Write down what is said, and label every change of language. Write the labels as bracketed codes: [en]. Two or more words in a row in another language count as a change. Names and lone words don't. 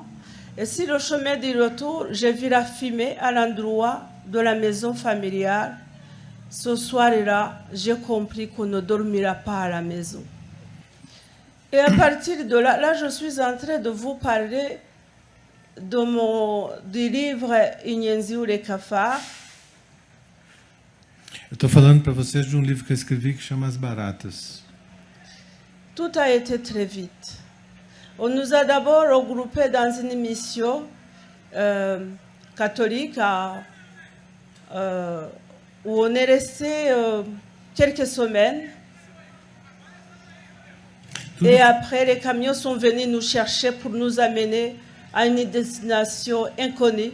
[fr] Et sur le chemin du retour, j'ai vu la fumée à l'endroit de la maison familiale. Ce soir-là, j'ai compris qu'on ne dormira pas à la maison. Et à partir de là, je suis en train de vous parler du livre Inyenzi ou les cafards. [pt] Eu estou falando para vocês de livro que eu escrevi que chama As Baratas. [fr] Tout a été très vite. On nous a d'abord regroupés dans une mission catholique où on est resté quelques semaines. Et après, les camions sont venus nous chercher pour nous amener à une destination inconnue.